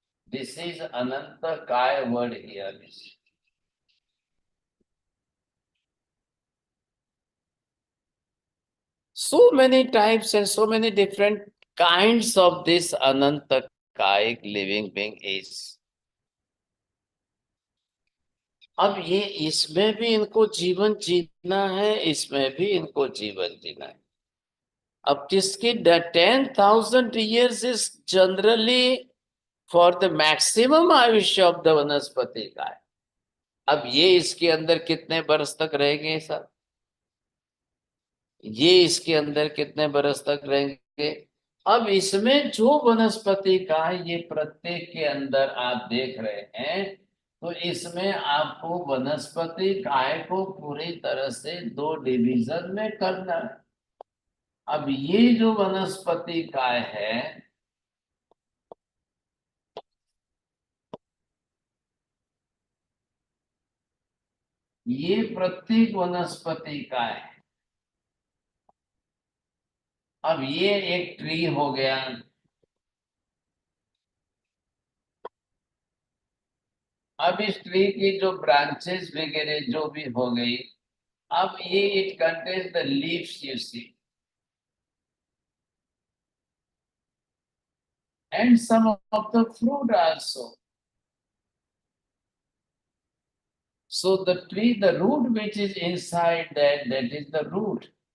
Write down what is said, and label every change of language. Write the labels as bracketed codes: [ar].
[en] This is Ananta Kaya word here. So many types and so many different kinds of this Ananta Kaya living being is. [hi] अब ये इसमें भी इनको जीवन जीना है, इसमें भी इनको जीवन जीना है। अब किसकी [en] 10,000 years is generally for the maximum आयुष्य of the [hi] वनस्पति का है। अब ये इसके अंदर कितने बरस तक रहेंगे सर? ये इसके अंदर कितने बरस तक रहेंगे? अब इसमें जो वनस्पति का ये प्रत्येक के अंदर आप देख रहे हैं, तो इसमें आपको वनस्पति काय को पूरी तरह से दो डिवीजन में करना है। अब ये जो वनस्पति काय है, ये प्रत्येक वनस्पति काय है। अब ये एक ट्री हो गया, अब इस ट्री की जो ब्रांचेस वगैरह जो भी हो गई, अब ये [en] It contains the leaves you see. and some of the fruit also. So the tree, the root which is inside that is the root.